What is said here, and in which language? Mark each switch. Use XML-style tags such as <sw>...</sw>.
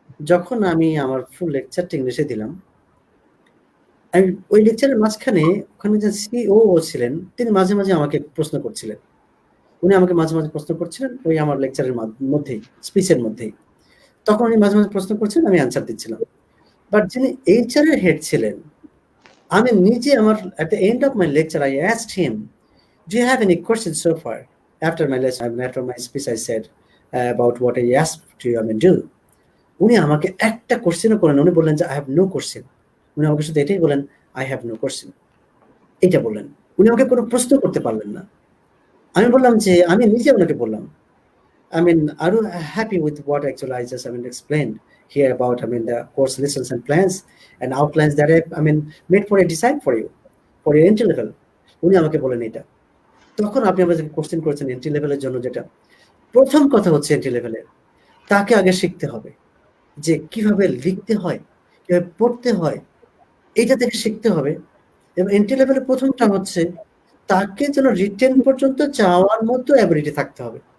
<bn>যখন আমি আমার ফুল লেকচারটা ইংলিশে দিলাম, আমি ওই লেকচারের মাঝখানে ওখানে যে সিও ছিলেন তিনি মাঝে মাঝে আমাকে প্রশ্ন করছিলেন। উনি আমাকে মাঝে মাঝে প্রশ্ন করছিলেন ওই আমার লেকচারের মধ্যেই, স্পিচের মধ্যেই। তখন উনি মাঝে মাঝে প্রশ্ন করছিলেন, আমি অ্যান্সার দিচ্ছিলাম। বাট যিনি এইচআর এর হেড ছিলেন, আমি নিজে আমার</bn> <en>at the end of my lecture I asked him, do you have any questions so far? After my lesson, after my speech I said about what I asked to you, do.</en> <bn>উনি আমাকে একটা কোশ্চেনও করেন, উনি বললেন যে</bn> <en>I have no question.</en> <bn>উনি আমাকে শুধু এটাই বলেন I have no question, এটা বললেন। উনি আমাকে কোনো প্রশ্ন করতে পারলেন না। আমি বললাম যে আমি নিজে ওনাকে বললাম</bn> <en>are you happy with what actually I just explained here about the course lessons and plans and outlines that I made for a design for you for your entry level?</en> <bn>উনি আমাকে বলেন এটা। তখন আপনি আমাকে কোশ্চেন করেছেন entry লেভেলের জন্য, যেটা প্রথম কথা হচ্ছে এন্ট্রি লেভেলের তাকে আগে শিখতে হবে যে কিভাবে লিখতে হয়, কিভাবে পড়তে হয়, এইটা থেকে শিখতে হবে। এবং এন্ট্রি লেভেলের প্রথমটা হচ্ছে তাকে যেন রিটেন পর্যন্ত যাওয়ার মতো অ্যাবিলিটি থাকতে হবে।</bn>